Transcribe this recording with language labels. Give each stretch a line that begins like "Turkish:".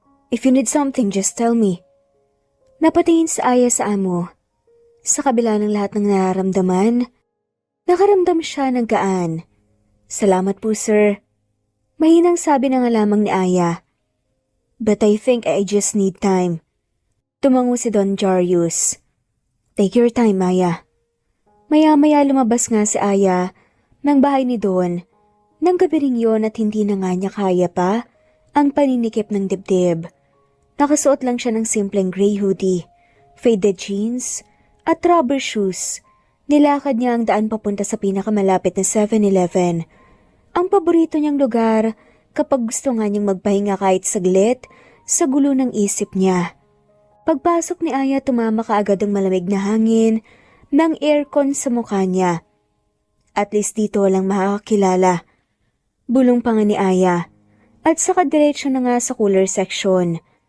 English: If you need something, just tell me.
Filipino: Napatingin si Aya sa amo. Sa kabila ng lahat ng nararamdaman, nakaramdam siya ng gaan. Salamat po sir. Mahinang sabi na nga lamang ni Aya.
English: But I think I just need time.
Filipino: Tumango si Don Jarius.
English: Take your time, Aya.
Filipino: Maya-maya lumabas nga si Aya ng bahay ni Don. Nang gabi ring yun at hindi na nga niya kaya pa ang paninikip ng dibdib. Nakasuot lang siya ng simpleng gray hoodie, faded jeans, at rubber shoes. Nilakad niya ang daan papunta sa pinakamalapit na 7-Eleven. Ang paborito niyang lugar kapag gusto nga niyang magpahinga kahit saglit sa gulo ng isip niya. Pagpasok ni Aya, tumama kaagad ang malamig na hangin ng aircon sa mukha niya. At least dito walang makakakilala. Bulong pa nga ni Aya. At saka diretso na nga sa cooler section.